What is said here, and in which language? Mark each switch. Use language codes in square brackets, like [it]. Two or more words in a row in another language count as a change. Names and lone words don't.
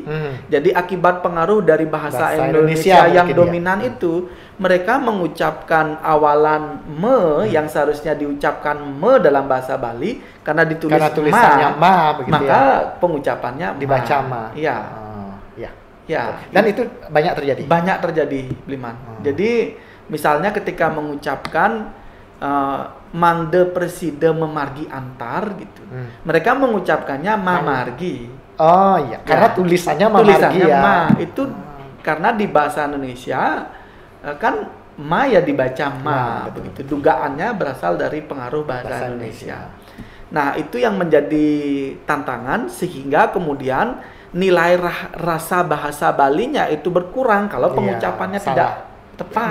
[id] Jadi akibat pengaruh dari bahasa Indonesia yang dominan itu, mereka mengucapkan awalan me yang seharusnya diucapkan me dalam bahasa Bali karena tulisannya ma begitu, maka pengucapannya dibaca ma. Iya. Ya. Dan itu banyak terjadi. Banyak terjadi, Bliman. Jadi misalnya ketika mengucapkan [ban] mangde preside memargi [id] antar gitu. Mereka mengucapkannya mamargi. Oh iya, karena tulisannya mamargi ya. Ma itu karena di bahasa Indonesia kan ma ya dibaca ma begitu. Dugaannya berasal dari pengaruh bahasa Indonesia. Nah, itu yang menjadi tantangan sehingga kemudian nilai rasa bahasa Balinya itu berkurang kalau pengucapannya tidak tepat.